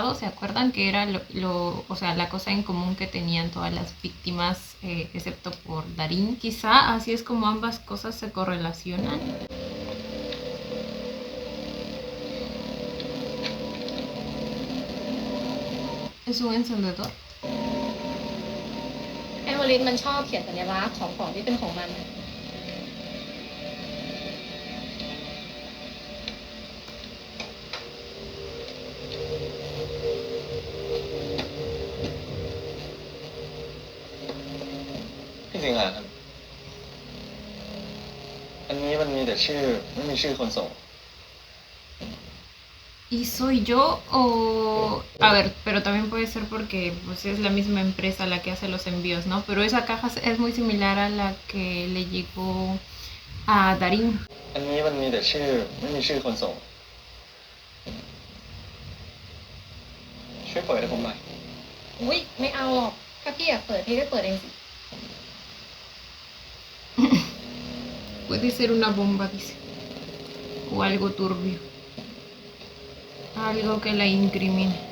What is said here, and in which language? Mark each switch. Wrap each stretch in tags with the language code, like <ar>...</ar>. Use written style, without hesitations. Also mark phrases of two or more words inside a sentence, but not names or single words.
<es>¿Se acuerdan que era la cosa en común que tenían todas las víctimas, excepto por Darín? Quizá así es como ambas cosas se correlacionan. Es un encendedor.</es> <th>แอมเบอรินมันชอบเขียนสัญลักษณ์ของที่เป็นของมัน พี่สิงหาครับ อันนี้มันมีแต่ชื่อไม่มีชื่อคนส่ง</th> <es>¿Y soy yo o...? A ver, pero también puede ser porque pues, es la misma empresa la que hace los envíos, ¿no? Pero esa caja es muy similar a la que le llegó a Darín.</es> <th>อันนี้มันมีแต่ชื่อไม่มีชื่อคนส่ง ช่วยเปิดให้ผมหน่อย อุ้ยไม่เอาหรอก ถ้าพี่อยากเปิดพี่ก็เปิดเองสิ</th> <es>Puede ser una bomba, dice. O algo turbio. Algo que la incrimine.</es>